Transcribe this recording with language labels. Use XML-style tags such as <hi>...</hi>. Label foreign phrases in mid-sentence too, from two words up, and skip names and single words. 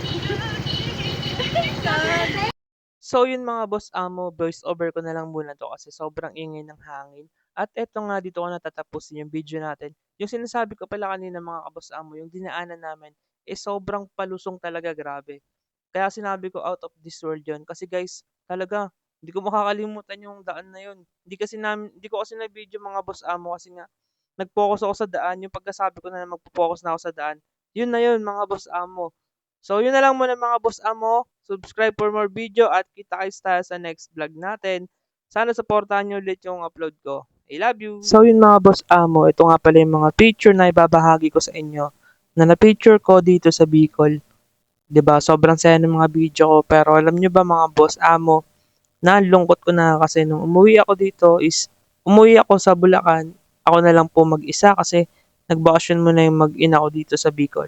<tl>So yun mga boss amo,</tl> <en>voice over</en> <tl>ko na lang muna to kasi sobrang ingay ng hangin. At eto nga dito ko natatapusin yung video natin. Yung sinasabi ko pala kanina mga kaboss amo, yung dinaanan namin sobrang palusong talaga, grabe. Kaya sinabi ko</tl> <en>out of this world</en> <tl>yun. Kasi guys, talaga, hindi ko makakalimutan yung daan na yun. Hindi ko kasi na video mga boss amo kasi nga nag-focus ako sa daan. Yung pagkasabi ko na magpo-focus na ako sa daan, yun na yun mga boss amo. So yun na lang muna mga boss amo.</tl> <en>Subscribe for more video</en> <tl>at kita-kits tayo sa</tl> <en>next vlog</en> <tl>natin. Sana supportahan nyo ulit yung upload ko.</tl> <en>I love you!</en> <tl>So yun mga boss amo, ito nga pala yung mga picture na ibabahagi ko sa inyo na na-picture ko dito sa Bicol. 'Di ba? Sobrang saya ng mga video ko pero alam nyo ba mga boss amo, nalungkot ko na kasi nung umuwi ako sa Bulacan, ako na lang po mag-isa kasi nagbakasyon muna yung mag-ina ko dito sa Bicol.</tl>